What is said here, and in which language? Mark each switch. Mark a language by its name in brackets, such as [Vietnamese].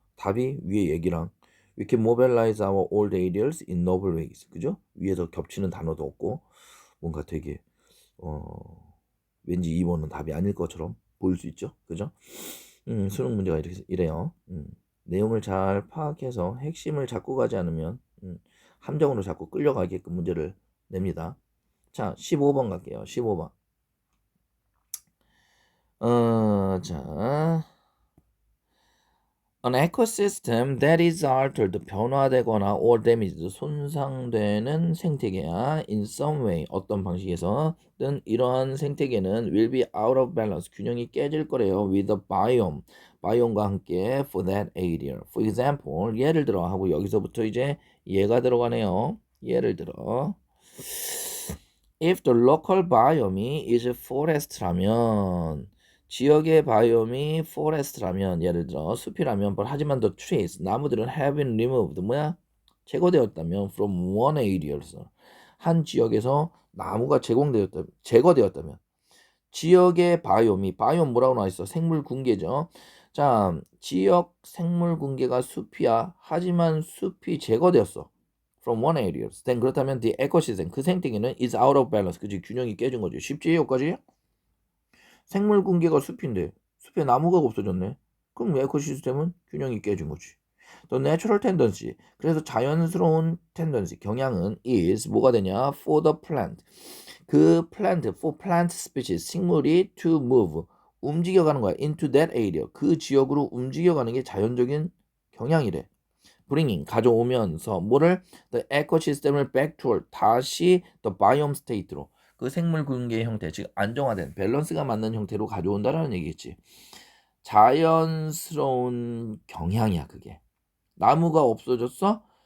[Korean] 답이 위에 얘기랑 [English] We can mobilize our old ideas in novel ways. [Korean] 그죠? 위에서 겹치는 단어도 없고 뭔가 되게 왠지 2번은 답이 아닐 것처럼 보일 수 있죠? 그죠? 수능 문제가 이래요. 내용을 잘 파악해서 핵심을 잡고 가지 않으면 함정으로 자꾸 끌려가게끔 문제를 냅니다. 자, 15번 갈게요. 15번. [English] 자, An ecosystem that is altered, [Korean] 변화되거나 [English] or damaged, [Korean] 손상되는 생태계야 [English] in some way, [Korean] 어떤 방식에서든 이러한 생태계는 [English] will be out of balance, [Korean] 균형이 깨질 거래요 [English] with the biome, [Korean] biome과 함께 [English] for that area. For example, [Korean] 예를 들어 하고 여기서부터 이제 예가 들어가네요. 예를 들어 [English] If the local biome is forest라면 [Korean] 지역의 바이옴이 forest라면 예를 들어 숲이라면 하지만 [English] the trees [Korean] 나무들은 [English] have been removed [Korean] 뭐야? 제거되었다면 [English] from one area에서 [Korean] 한 지역에서 나무가 제거되었다면 지역의 바이옴이 바이옴 뭐라고 나와 있어? 생물 군계죠. 자, 지역 생물 군계가 숲이야. 하지만 숲이 제거되었어. [English] from one area. then [Korean] 그렇다면 [English] the ecosystem [Korean] 그 생태계는 [English] is out of balance. [Korean] 그지? 균형이 깨진 거지. 쉽지 여기까지? 생물 군계가 숲인데 숲에 나무가 없어졌네. 그럼 에코시스템은 균형이 깨진 거지. [English] The natural tendency. [Korean] 그래서 자연스러운 tendency 경향은 [English] is [Korean] 뭐가 되냐? [English] For the plant. 그 plant, for plant species [Korean] 식물이 [English] to move [Korean] 움직여가는 거야. [English] into that area. [Korean] 그 지역으로 움직여가는 게 자연적인 경향이래. [English] bringing [Korean] 가져오면서 뭐를 [English] the ecosystem을 back toward [Korean] 다시 [English] the biome state로 [Korean] 그 생물 군계의 형태, 즉 안정화된 밸런스가 맞는 형태로 가져온다라는 얘기겠지. 자연스러운 경향이야 그게. 나무가 없어졌어?